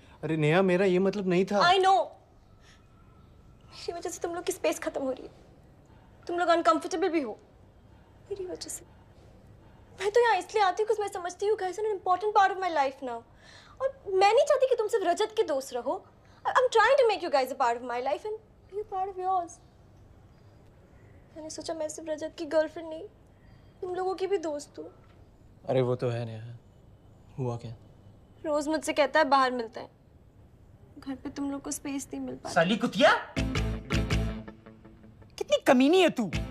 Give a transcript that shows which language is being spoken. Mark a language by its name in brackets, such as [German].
[Hindi] अरे नेहा, मेरा ये मतलब नहीं था। [English] I know, [Hindi] मेरी वजह से तुम लोग की स्पेस खत्म हो रही है, तुम लोग अनकंफर्टेबल भी हो मेरी वजह से। मैं तो यहाँ इसलिए आती हूँ क्योंकि मैं समझती हूँ [English] guys are an important part of my life now, [Hindi] और मैं नहीं चाहती कि तुम सिर्फ रजत के दोस्त रहो। [English] I'm trying to make you guys a part of my life and be a part of yours. [Hindi] मैंने सोचा मैं सिर्फ रजत की गर्लफ्रेंड नहीं, तुम लोगों की भी दोस्त हूँ। अरे वो तो है नेहा, हुआ क्या? रोज मुझसे कहता है बाहर मिलते हैं, घर पे तुम लोग को स्पेस नहीं मिल पाती। साली कुतिया, कितनी कमीनी है तू।